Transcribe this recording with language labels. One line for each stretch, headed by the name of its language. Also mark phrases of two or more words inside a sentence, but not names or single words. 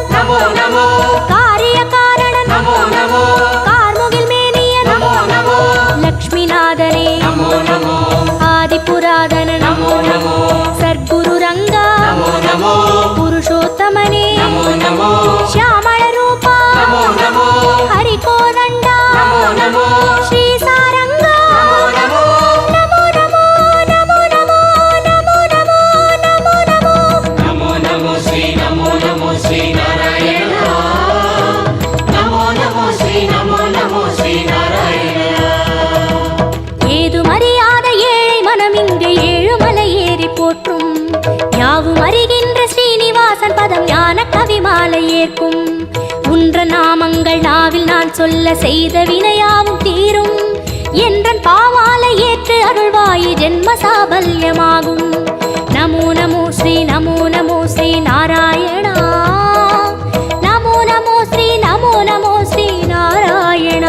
Sanskrit: నమో నమో
Tamil: காரியகாரணன்
Sanskrit: నమో నమో
Tamil: கார்முகில் மேனியன்
Sanskrit: నమో నమో
Tamil: லக்ஷ்மிநாதனே
Sanskrit: నమో నమో
Tamil: ஆதிபுராதனன்
Sanskrit: నమో నమో
Tamil: சர்க்குரு ரங்கா
Sanskrit: నమో నమో
Tamil: புருஷோத்தமனே
Sanskrit: నమో నమో శ్యామళ రూపా నమో నమో హరికోదండా నమో నమో శ్రీ సారంగా నమో నమో నమో నమో నమో నమో నమో నమో నమో నమో నమో శ్రీ నమో నమో శ్రీ నారాయణ నమో నమో శ్రీ నమో నమో శ్రీ నారాయణ
Tamil: ஏதுமறியாத ஏழை மனம் இங்கு ஏழுமலை ஏறி போற்றும் யாவும் அறிகின்ற ஸ்ரீனிவாசன் பதம் ஞான கவி மாலை ஏற்கும் உன்ற நாமங்கள் நாவில் நான் சொல்ல செய்த வினையாவும் தீரும் என்றன் பாமாலை ஏற்று அருள்வாயி ஜென்ம சாபல்யமாகும்
Sanskrit: நமோ நமோ ஸ்ரீ நமோ நமோ ஸ்ரீ நாராயணா நமோ நமோ ஸ்ரீ நமோ நமோ ஸ்ரீ நாராயணா